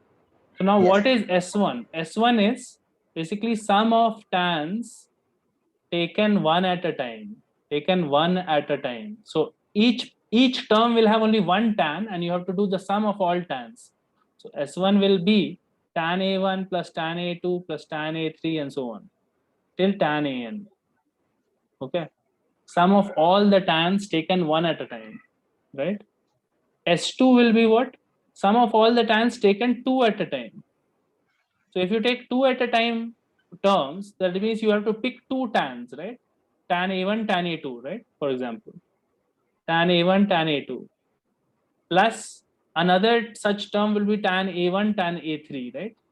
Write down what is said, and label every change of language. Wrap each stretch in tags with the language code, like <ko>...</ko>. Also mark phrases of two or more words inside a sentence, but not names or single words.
<en>So now Yes. what is S1? S1 is basically sum of tans taken one at a time. Taken one at a time. So each term will have only one tan and you have to do the sum of all tans. So S1 will be tan A1 plus tan A2 plus tan A3 and so on till tan AN. Okay. Sum of all the tans taken one at a time, right? S2 will be what? Sum of all the tans taken two at a time. So if you take two at a time terms, that means you have to pick two tans, right? Tan A1, tan A2, right? For example, tan A1, tan A2, plus another such term will be tan A1, tan A3, right?</en>